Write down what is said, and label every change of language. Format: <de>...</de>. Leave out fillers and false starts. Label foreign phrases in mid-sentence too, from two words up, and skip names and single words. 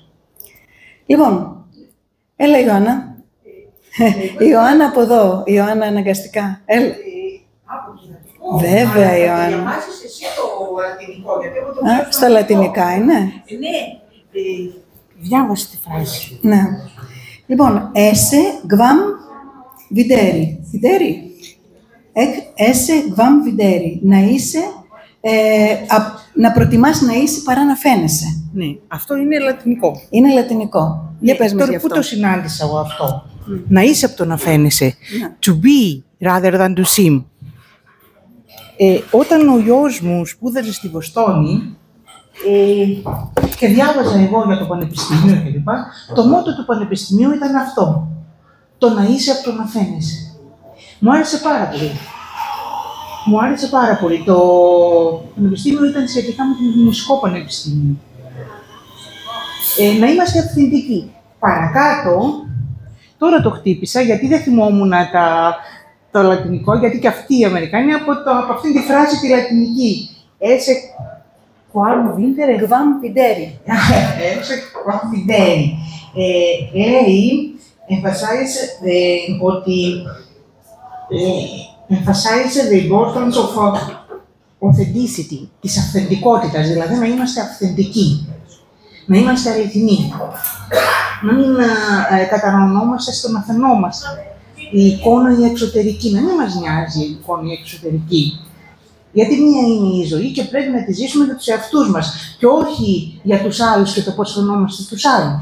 <el>Λοιπόν, έλα Ιωάννα. Η Ιωάννα από εδώ, η Ιωάννα αναγκαστικά. Έλα. Βέβαια, Ιωάννα. Διαβάζεις εσύ το λατινικό, γιατί εγώ το Στα λατινικά είναι. Ναι, διάβασε τη φράση. Ναι. Λοιπόν,</el> <la>esse guam videri. Videri. Esse guam videri.</la> <el>Να είσαι, να προτιμάς να είσαι παρά να φαίνεσαι. Ναι, αυτό είναι λατινικό. Είναι λατινικό. Για πες μας γι' Τώρα, πού αυτό. το συνάντησα εγώ αυτό. Να είσαι από το να φαίνεσαι. Ναι.</el> <en>To be rather than to seem.</en> <el>Όταν ο γιος μου σπούδαζε στη Βοστόνη και διάβαζα εγώ για το πανεπιστήμιο κλπ. Το μότο του πανεπιστημίου ήταν αυτό. Το να είσαι από το να φαίνεσαι. Μου άρεσε πάρα πολύ. Μου άρεσε πάρα πολύ. Το πανεπιστήμιο ήταν σχετικά με το μουσικό πανεπιστήμιο. Να είμαστε αυθεντικοί. Παρακάτω, τώρα το χτύπησα γιατί δεν θυμόμουν το λατινικό, γιατί και αυτοί οι Αμερικάνοι από αυτήν τη φράση τη λατινική.</el> <la>Ese quam videre. Guam videri. Ese quam videri.</la> <en>Λέει, emphasize ότι emphasize the importance of authenticity,</en> <el>της αυθεντικότητας, δηλαδή να είμαστε αυθεντικοί, να είμαστε αληθινοί, να μην καταναλωνόμαστε στο να φαινόμαστε. Η εικόνα η εξωτερική, να μην μας νοιάζει η εικόνα η εξωτερική. Γιατί μία είναι η ζωή και πρέπει να τη ζήσουμε για τους εαυτούς μας και όχι για τους άλλους και το πώς φαινόμαστε στους άλλους.</el>